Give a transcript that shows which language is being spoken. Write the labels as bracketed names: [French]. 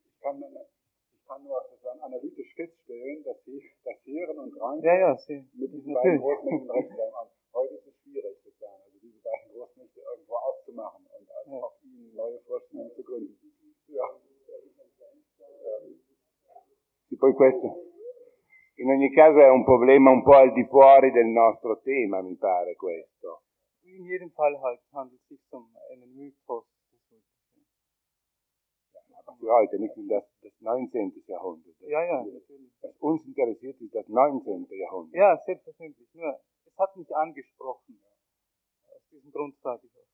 [German] Ich kann nur sozusagen analytisch feststellen, dass Heeren und Ranke mit diesen beiden Großmächten recht haben. Heute ist es schwierig, sozusagen, also diese beiden Großmächte irgendwo auszumachen und also auf ihnen neue Vorstellungen zu gründen. Ja. [Italian] Sì, poi questo. In ogni caso è un problema un po' al di fuori del nostro tema, mi pare questo. [German] In jedem Fall halt handelt es sich um einen Mythos. Für heute, nicht in das 19. Jahrhundert. Ja, ja, natürlich. Was uns interessiert, ist das 19. Jahrhundert. Ja, selbstverständlich. Nur, es hat mich angesprochen. Aus diesem Grund sage ich auch.